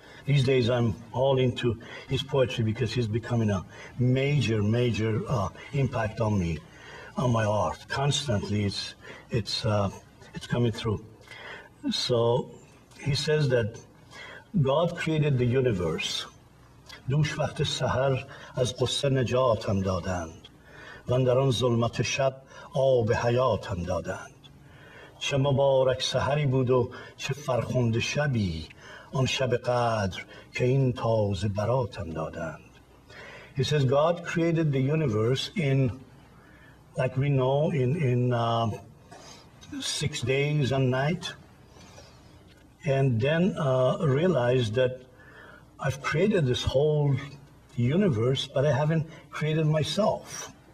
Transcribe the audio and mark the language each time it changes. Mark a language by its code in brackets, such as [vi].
[en] These days I'm all into his poetry because he's becoming a major impact on me, on my art. Constantly it's coming through. So he says that God created the universe. [fa] دوش وقت سحر از قصه نجاتم دادند و در آن ظلمت شب آب حیاتم دادند. چه مبارک سحری بود و چه فرخنده شبی، آن شب قدر که این تازه براتم دادند. [en] He says God created the universe in, like we know, in 6 days and night, and then realized that I've created this whole universe, but I haven't created myself.